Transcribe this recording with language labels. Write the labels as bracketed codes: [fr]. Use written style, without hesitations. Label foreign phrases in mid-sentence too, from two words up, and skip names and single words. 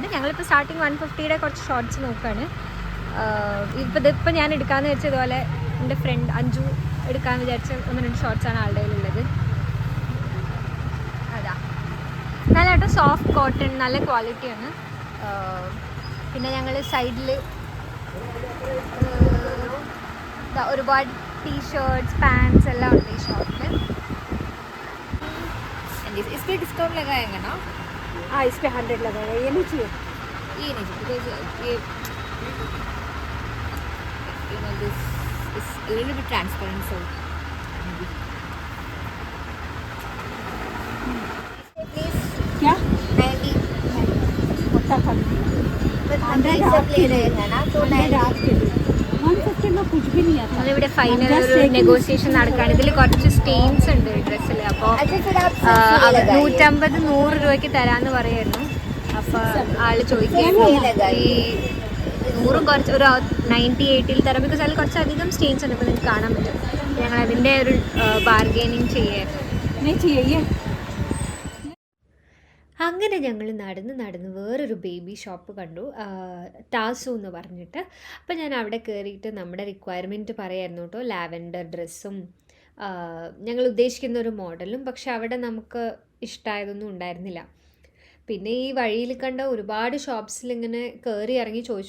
[ml] ഞങ്ങളിപ്പോൾ സ്റ്റാർട്ടിങ് 150യുടെ കുറച്ച് ഷോർട്സ് നോക്കുകയാണ്. ഇതിപ്പോൾ ഞാൻ എടുക്കാമെന്ന് വെച്ചാൽ ഇതുപോലെ എൻ്റെ ഫ്രണ്ട് അഞ്ജു എടുക്കാമെന്ന് വിചാരിച്ച 1-2 ഷോർട്സാണ് ആളുടെ കയ്യിലുള്ളത്. അതാ നല്ല കേട്ടോ, [en] soft cotton, [ml] നല്ല ക്വാളിറ്റിയാണ്. പിന്നെ ഞങ്ങൾ സൈഡിൽ ഒരുപാട് ടീഷർട്ട്സ്, പാൻസ് എല്ലാം ഉണ്ട് ഈ ഷോപ്പിൽ. [hi] इस पे डिस्काउंट लगाएंगे ना? हाँ, इस पे 100 लगाएगा. ये नहीं चाहिए. ये नहीं बिकॉज ये [en] you know this is a little bit transparent, so please [hi] क्या maybe पत्ता खा हंड्रेड सब ले रहे हैं ना, तो 100 आपके लिए 150 में कुछ भी नहीं आता. [ml] നമ്മളിവിടെ ഫൈനൽ ഒരു നെഗോസിയേഷൻ നടക്കുകയാണ്. ഇതിൽ കുറച്ച് സ്റ്റെയിൻസ് ഉണ്ട് ഡ്രസ്സിൽ. അപ്പോൾ 150-100 രൂപയ്ക്ക് തരാമെന്ന് പറയായിരുന്നു. അപ്പോൾ ആള് ചോദിക്കുക ഈ 100 കുറച്ച് ഒരു 90-80 തരാം, ബിക്കോസ് അതിൽ കുറച്ചധികം സ്റ്റെയിൻസ് ഉണ്ട്. ഇപ്പോൾ നിങ്ങൾക്ക് കാണാൻ പറ്റും. ഞങ്ങൾ അതിൻ്റെ ഒരു ബാർഗെയിനിങ് ചെയ്യായിരുന്നു. [hi] नहीं चाहिए ये. [ml] അങ്ങനെ ഞങ്ങൾ നടന്ന് വേറൊരു [en] baby shop [ml] കണ്ടു, ടാസു എന്ന് പറഞ്ഞിട്ട്. അപ്പം ഞാൻ അവിടെ കയറിയിട്ട് നമ്മുടെ റിക്വയർമെൻറ്റ് പറയായിരുന്നു കേട്ടോ. ലാവൻഡർ ഡ്രസ്സും ഞങ്ങൾ ഉദ്ദേശിക്കുന്ന ഒരു മോഡലും. പക്ഷെ അവിടെ നമുക്ക് ഇഷ്ടമായതൊന്നും ഉണ്ടായിരുന്നില്ല. പിന്നെ ഈ വഴിയിൽ കണ്ട ഒരുപാട് ഷോപ്സിൽ ഇങ്ങനെ കയറി ഇറങ്ങി ചോദിച്ചു.